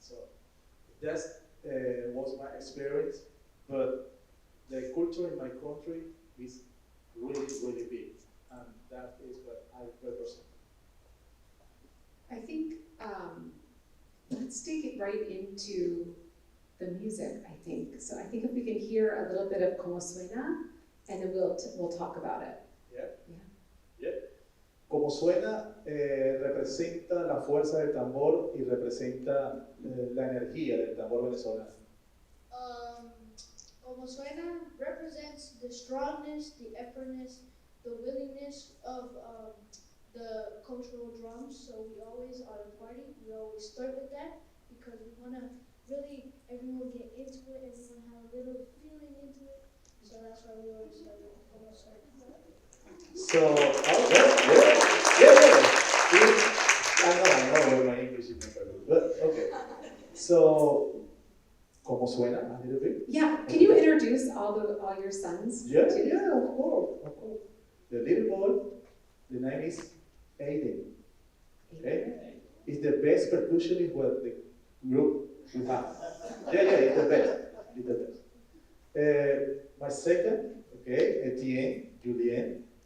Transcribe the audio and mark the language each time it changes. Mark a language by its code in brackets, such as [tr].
[en] So that was my experience, but the culture in my country is really, really big, and that is what I represent. I think let's take it right into the music, I think. So I think if we can hear a little bit of Como Suena, and then we'll talk about it. [es] Como Suena representa la fuerza del tambor y representa la energía del tambor venezolano. [en] Como Suena represents the strongness, the effortness, the willingness of the cultural drums. So we always, at a party, we always start with that because we want to really, everyone get into it, everyone have a little feeling into it. So that's why we always start with Como Suena. So, okay, yeah. I know my English is not very good, but okay. So, ¿cómo suena a little bit? Yeah, can you introduce all your sons? Yeah, of course. The little boy, the name is Aiden. Okay? He's the best percussionist with the group we have. Yeah, he's the best. My second, okay, Etienne, Julien.